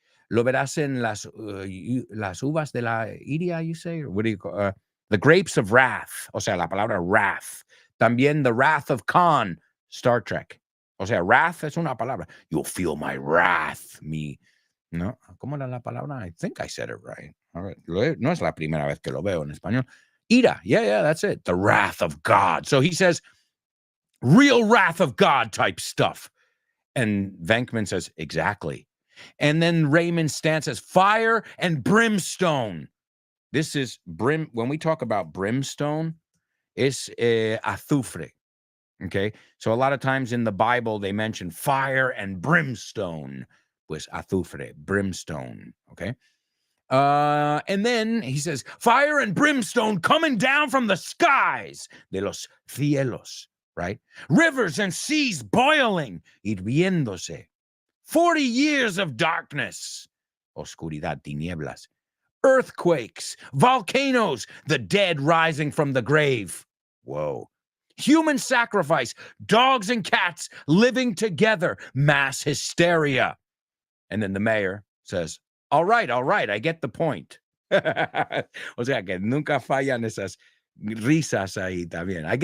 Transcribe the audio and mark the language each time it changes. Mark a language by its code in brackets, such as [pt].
[es] Lo verás en las uvas de la iria, [en] you say? Or what do you call the grapes of wrath. [es] O sea, la palabra wrath. [en] También the wrath of Khan, Star Trek. [es] O sea, wrath es una palabra. [en] You'll feel my wrath, me. [es] No, ¿cómo era la palabra? [en] I think I said it right. All right. [es] No es la primera vez que lo veo en español. [en] Ira. Yeah, that's it. The wrath of God. So he says, real wrath of God type stuff. And Venkman says, exactly. And then Raymond Stan says, fire and brimstone. This is when we talk about brimstone, it's azufre. Okay. So a lot of times in the Bible, they mention fire and brimstone. [es] Pues azufre, [en] brimstone. Okay. And then he says, fire and brimstone coming down from the skies, [es] de los cielos, [en] right? Rivers and seas boiling, hirviéndose. 40 years of darkness, oscuridad, tinieblas. Earthquakes, volcanoes, the dead rising from the grave. Whoa. Human sacrifice, dogs and cats living together, mass hysteria. And then the mayor says, all right, I get the point. [es] O sea que nunca fallan esas risas ahí también.